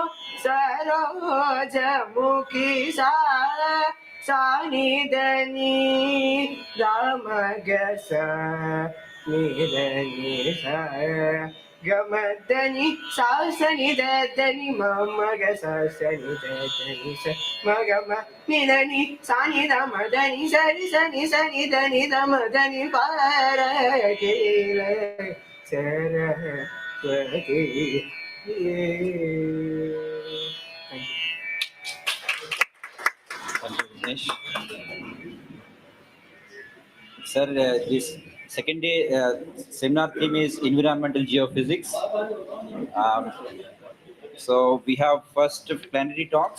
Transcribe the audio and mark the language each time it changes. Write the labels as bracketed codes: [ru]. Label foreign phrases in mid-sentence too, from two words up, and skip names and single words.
[sa] Sarojamukhi Sanidani Ramagasa Nidanisa Gamadani Sasani Dadani Mamaga Sasani Dadani Magama Nidani Sani Damadani Sani Sani Sani Dani Damadani Paragila Saraswati. [en] Thank you. Thank you, Dinesh. Sir, this second day seminar theme is environmental geophysics. So we have first plenary talks.